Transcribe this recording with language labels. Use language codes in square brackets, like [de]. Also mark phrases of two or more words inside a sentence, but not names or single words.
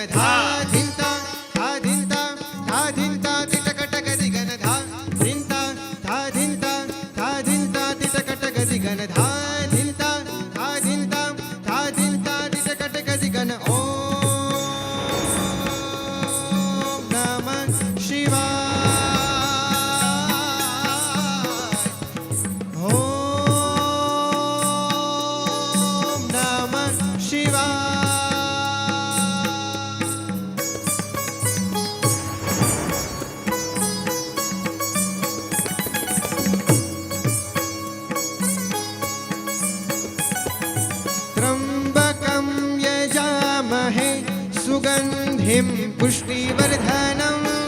[sa] धा धिंता धा धिंता धा धिंता तिटकट गदिगन धा धिंता धा धिंता धा ધિંતા तिटकट गदिगन धा ધિંતા धा ધિંતા धा ધિંતા तिटकट गदिगन ઓમ નમઃ શિવાય. ઓમ નમઃ શિવાય. त्र्यम्बकं यजामहे सुगन्धिं पुष्टिवर्धनम्